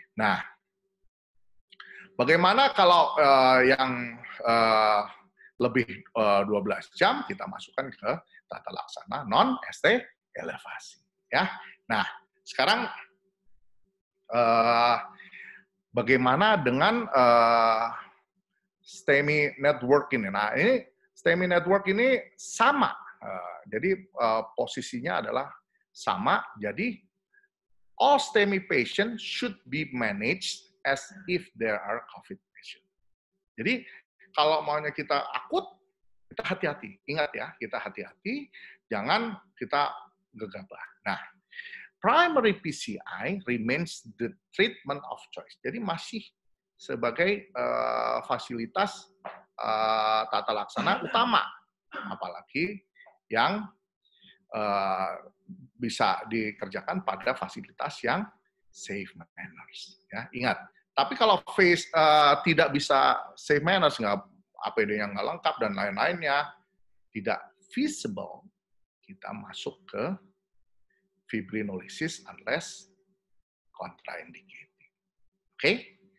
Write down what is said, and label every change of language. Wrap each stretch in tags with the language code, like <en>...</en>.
<id>Nah, bagaimana kalau yang lebih 12 jam, kita masukkan ke tata laksana non-ST elevasi. Ya. Nah, sekarang bagaimana dengan STEMI network ini? Nah, ini STEMI network ini sama. Jadi posisinya adalah sama.</id> <en>Jadi all STEMI patients should be managed as if there are COVID patients.</en> <id>Jadi kalau maunya kita akut, kita hati-hati. Ingat ya, kita hati-hati, jangan kita gegabah.</id> <en>Nah, primary PCI remains the treatment of choice.</en> <id>Jadi masih sebagai fasilitas tata laksana utama, apalagi yang bisa dikerjakan pada fasilitas yang</id> <en>safe manners.</en> <id>Ya, ingat. Tapi kalau tidak bisa</id> <en>safe manners,</en> <id>APD-nya nggak lengkap dan lain-lainnya, tidak feasible, kita masuk ke fibrinolysis</id> <en>unless contraindicated.</en> <id>Oke?</id>